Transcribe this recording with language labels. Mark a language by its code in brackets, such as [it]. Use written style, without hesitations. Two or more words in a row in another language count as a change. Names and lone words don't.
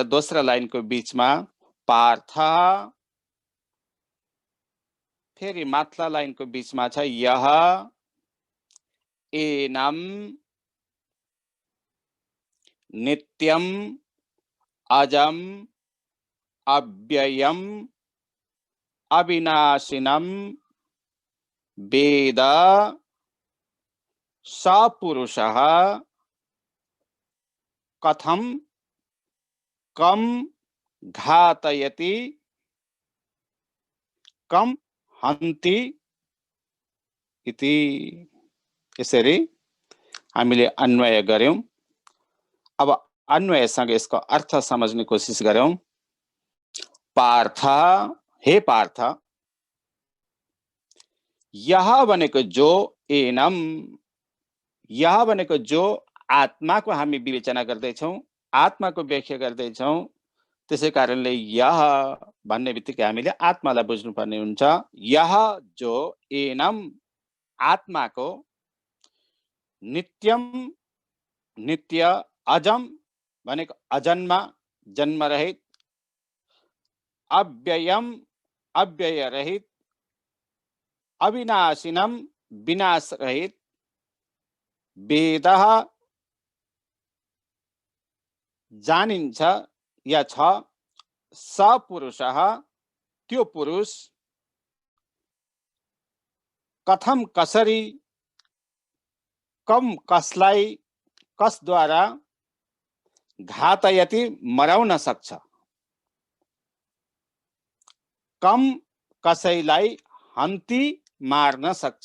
[ne] दोस्रो लाइनको बीचमा पार्थ, फेरि माथिल्ला लाइनको बीचमा छ यह एनम् [sa] नित्यं अजम् अव्ययम् अविनाशिनं वेद सपुरुषः कथं कं घातयति कं हन्ति इति। [ne] यसरी हामीले अन्वय गर्यौं। अब अन्वयसँग यसको अर्थ समझ्ने कोसिस गरौं। पार्थ, हे पार्थ, यह भनेको जो, एनम, यह भनेको जो आत्माको हामी विवेचना गर्दैछौं, आत्माको व्याख्या गर्दैछौं। त्यसै कारणले यह भन्ने बित्तिकै हामीले आत्मालाई बुझ्नुपर्ने हुन्छ। यह जो एनम आत्माको, नित्यम नित्य, अजम भनेको अजन्म जन्म रहित, अव्ययम अव्यय रहित, अविनाशिनम विनाश रहित, वेदः जानिन्छ या छ, सपुरुषः त्यो पुरुष, कथम कसरी, कम कसलाई, कसद्वारा, घातयति मराउन सक्छ, कम कसैलाई, हन्ति मार्न सक्छ।